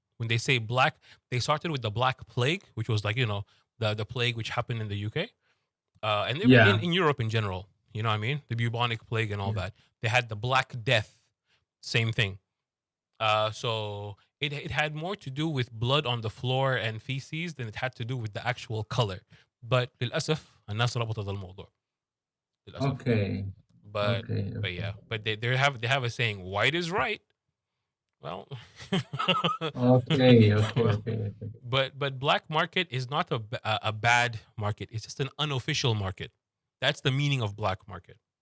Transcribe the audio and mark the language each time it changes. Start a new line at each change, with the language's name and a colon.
English: When they say black, they started with the Black Plague, which was like the plague which happened in the UK, and Yeah. in Europe in general. You know what I mean? The bubonic plague and all that. They had the Black Death, same thing. So it had more to do with blood on the floor and feces than it had to do with the actual color. But
Arabic: للأسف الناس ربطت الموضوع. للأسف.
English: Okay. But yeah, but they have a saying, white is right. Well, Okay. but black market is not a bad market. It's just an unofficial market. That's the meaning of black market.